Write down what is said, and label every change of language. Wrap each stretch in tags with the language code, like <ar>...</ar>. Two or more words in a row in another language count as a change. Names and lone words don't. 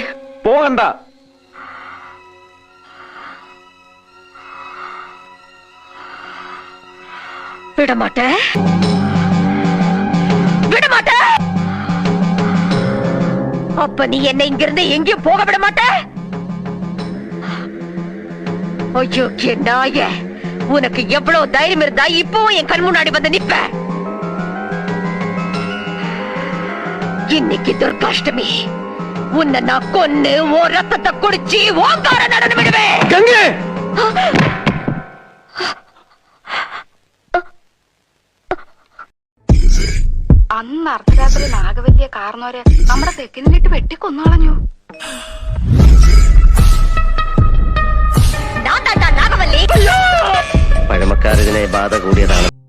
<ml>പോകണ്ട.</ml> <ta>விடமாட்டேன், விடமாட்டேன். அப்ப நீ என்ன இங்கிருந்து எங்கேயும் போக விட மாட்ட? ஐயோ நாய, உனக்கு எவ்வளவு தைரியம் இருந்தா இப்பவும் என் கண் முன்னாடி வந்து நிப்ப? இன்னைக்கு துர்காஷ்டமி, உன்னை நான் கொன்னு ஓ ரத்தத்தை குடிச்சு ஓங்கார நடனம் விடுவேன். கங்கை,</ta> <ml>അന്ന് അർദ്ധരാത്രി നാഗവല്ലിയെ കാർന്നവരെ നമ്മുടെ തെക്കിനിട്ട് വെട്ടിക്കൊന്നളഞ്ഞു. പഴമക്കാരതിനെ ബാധ കൂടിയതാണ്.</ml>